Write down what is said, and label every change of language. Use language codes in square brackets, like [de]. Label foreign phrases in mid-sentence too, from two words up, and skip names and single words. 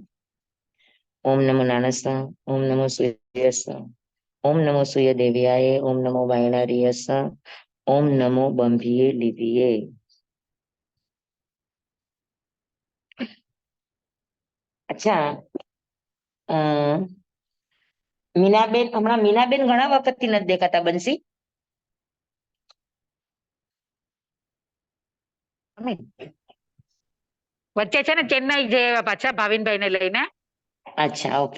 [pra] ओम नमो नानस ओम नमो सूर्यस ओम नमो सूर्य देव्याय ओम नमो वायनारियस ओम नमो बंभिये लिपिये। [gu] अच्छा, મીનાબેન, હમણાં મીનાબેન ઘણા વખતથી નથી દેખાતા. બંસી વચ્ચે છે ને ચેન્નાઈ જે પાછા ભાવિનભાઈ ને લઈને. અચ્છા, ઓકે.